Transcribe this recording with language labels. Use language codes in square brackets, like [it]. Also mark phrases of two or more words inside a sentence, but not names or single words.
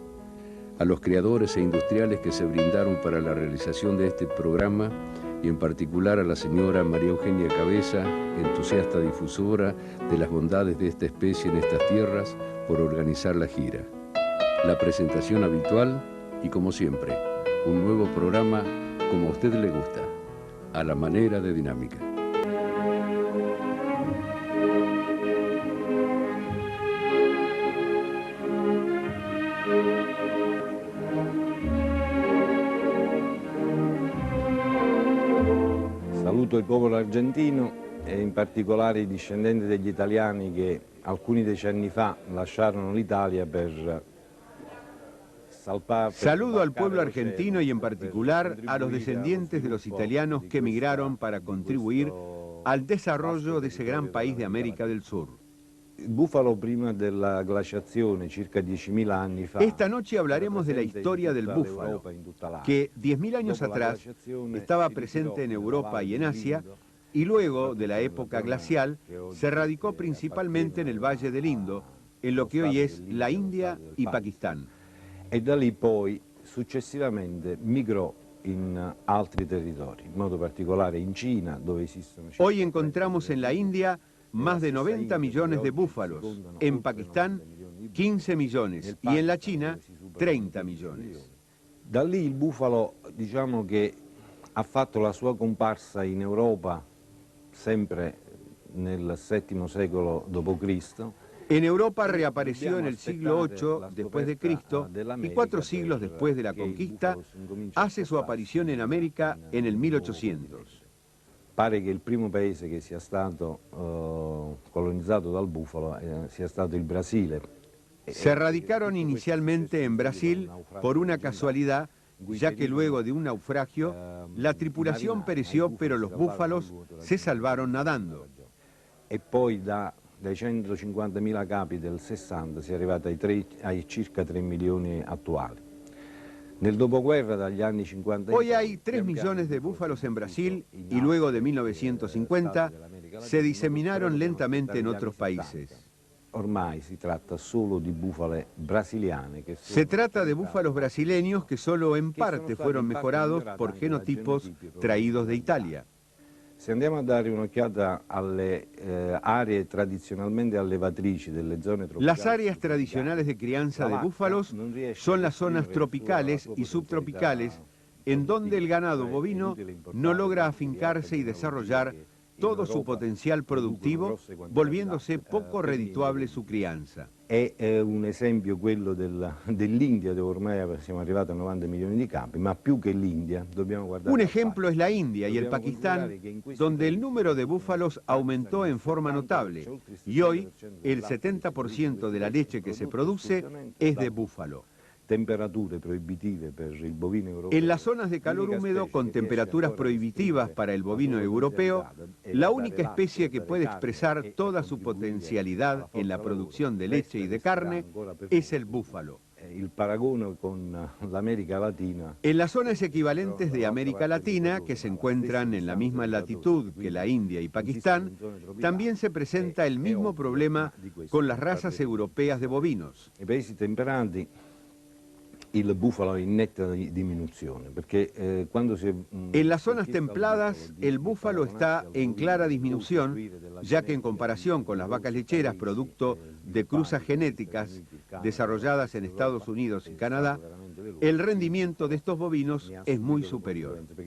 [es] A los creadores e industriales que se brindaron para la realización de este programa y en particular a la señora María Eugenia Cabeza, entusiasta difusora de las bondades de esta especie en estas tierras, por organizar la gira. La presentación habitual y, como siempre, un nuevo programa como a usted le gusta, a la manera de Dinámica. [it] Saluto il popolo argentino e in particolare i discendenti degli italiani che alcuni decenni fa lasciarono l'Italia per salpar. [es] Saludo al pueblo argentino y en particular a los descendientes de los italianos que emigraron para contribuir al desarrollo de ese gran país de América del Sur. [it] Il bufalo prima della glaciazione, circa 10.000 anni fa. [es] Esta noche hablaremos de la historia del búfalo, que 10.000 años atrás estaba presente en Europa y en Asia, y luego de la época glacial se radicó principalmente en el Valle del Indo, en lo que hoy es la India y Pakistán. [it] E da lì poi successivamente migrò in altri territori, in modo particolare in Cina, dove esistono. [es] Hoy encontramos en la India más de 90 millones de búfalos, en Pakistán 15 millones y en la China 30 millones. [it] Da lì il bufalo, diciamo che ha fatto la sua comparsa in Europa sempre nel VII secolo d.C. [es] En Europa reapareció en el siglo VIII después de Cristo y 4 siglos después de la conquista hace su aparición en América en el 1800. [it] Pare che il primo paese che sia stato colonizzato dal bufalo sia stato il Brasile. [es] Se radicaron inicialmente en Brasil por una casualidad, ya que luego de un naufragio, la tripulación pereció, pero los búfalos se salvaron nadando. [it] E poi dai 150.000 capi del 60 si è arrivati ai circa 3 milioni attuali. Nel dopoguerra, dagli anni 50... [es] Hoy hay 3 millones de búfalos en Brasil y luego de 1950 se diseminaron lentamente en otros países. [it] Ormai si tratta solo di bufale brasiliane. [es] Se trata de búfalos brasileños que solo en parte fueron mejorados por genotipos traídos de Italia. [it] Se andiamo a dare un'occhiata alle aree tradizionalmente allevatrici delle zone tropicali... [es] Las áreas tradicionales de crianza de búfalos son las zonas tropicales y subtropicales en donde el ganado bovino no logra afincarse y desarrollar todo su potencial productivo, volviéndose poco redituable su crianza. [it] È un esempio quello dell'India, dove ormai siamo arrivati a 90 milioni di capi, ma più che l'India dobbiamo guardare... [es] Un ejemplo es la India y el Pakistán, donde el número de búfalos aumentó en forma notable, y hoy el 70% de la leche que se produce es de búfalo. [it] Temperature prohibitive per il bovino europeo. [es] En las zonas de calor húmedo con temperaturas prohibitivas para el bovino europeo, la única especie que puede expresar toda su potencialidad en la producción de leche y de carne es el búfalo. [it] Il paragone con l'America Latina. [es] En las zonas equivalentes de América Latina, que se encuentran en la misma latitud que la India y Pakistán, también se presenta el mismo problema con las razas europeas de bovinos. [it] I paesi temperati il bufalo è in netta diminuzione, perché quando si... [es] En las zonas templadas, el búfalo está en clara disminución, ya que en comparación con las vacas lecheras, producto de cruzas genéticas desarrolladas en Estados Unidos y Canadá, el rendimiento de estos bovinos es muy superior.